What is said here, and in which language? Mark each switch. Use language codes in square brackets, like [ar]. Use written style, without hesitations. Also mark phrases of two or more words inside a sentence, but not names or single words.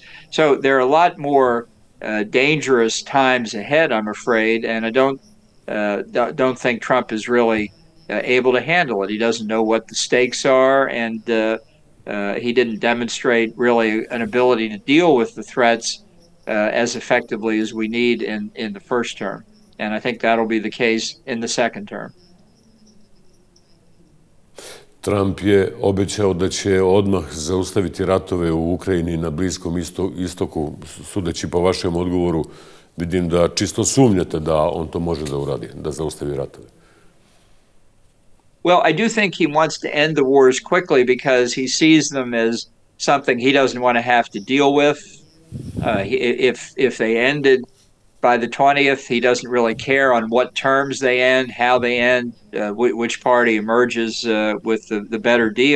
[en] So there are a lot more dangerous times ahead, I'm afraid, and I don't think Trump is really able to handle it. He doesn't know what the stakes are, and he didn't demonstrate really an ability to deal with the threats as effectively as we need in the first term. And I think that'll be the case in the second term. [sr] Trump je obećao da će odmah zaustaviti ratove u Ukrajini i na Bliskom istoku. Sudeći po vašem odgovoru, vidim da čisto sumnjate da on to može da uradi, da zaustavi ratove. [en] Well, I do think he wants to end the wars quickly because he sees them as something he doesn't want to have to deal with. If they ended by the 20th, he doesn't really care on what terms they end, how they end, which party emerges with the better deal.